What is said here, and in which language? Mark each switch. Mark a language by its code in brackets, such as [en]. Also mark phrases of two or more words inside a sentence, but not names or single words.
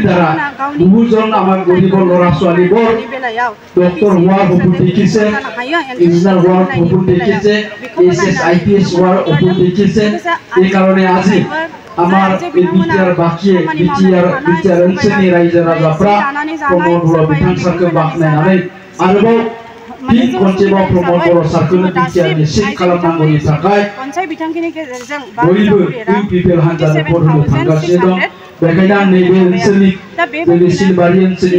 [as] দ্বাৰা বহুজন আমাৰ গৰীব ল'ৰা ছোৱালীবোৰ ডক্টৰ হোৱাৰ সপোন দেখিছে ইঞ্জিনিয়াৰ হোৱাৰ সপোন দেখিছে এসএস আইপিএস হোৱাৰ সপোন দেখিছে এই কাৰণে আজি আমার বিটিআর বাকিয়ে বিটিআর অঞ্চলनि [brx] रायजो राजाफ्रा प्रमोद बर' बिथांखौ बाख्नायनानै आरोबाव फिन खनसेबाव प्रमोद बर' सारखौनो बिटिआरनि चिफ खालामनांगौनि थाखाय बयबो इउपिपिएल हान्जानि भट होनो थांगासिनो दं बेखायनो आं नैबे ओनसोलनि जोंनि सिलबारि ओनसोलनि